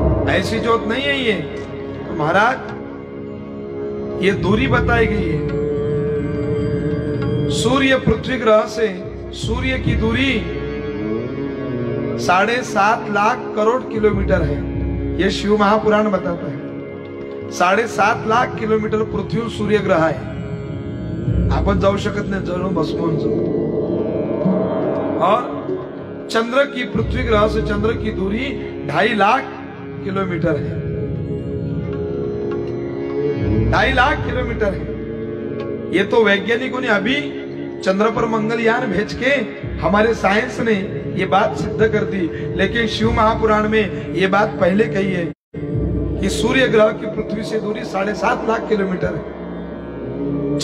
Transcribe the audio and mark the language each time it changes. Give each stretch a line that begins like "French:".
Hindi: ऐसी ज्योत नहीं है ये तो महाराज, ये दूरी बताई गई है। सूर्य पृथ्वी ग्रह से सूर्य की दूरी 7.5 लाख करोड़ किलोमीटर है। ये शिव महापुराण बताता है।
Marathi: 7.5 लाख किलोमीटर पृथ्वी सूर्य ग्रह आहे। आपण जाऊ शकत नाही, जळून भस्मून जाऊ।
Hindi: और चंद्र की पृथ्वी ग्रह से चंद्र की दूरी 2.5 लाख किलोमीटर है। 2.5 लाख किलोमीटर है। ये तो वैज्ञानिकों ने अभी चंद्र पर मंगलयान भेज के हमारे साइंस ने ये बात सिद्ध कर दी, लेकिन शिव महापुराण में ये बात पहले कही है कि सूर्य ग्रह की पृथ्वी से दूरी 7.5 लाख किलोमीटर है।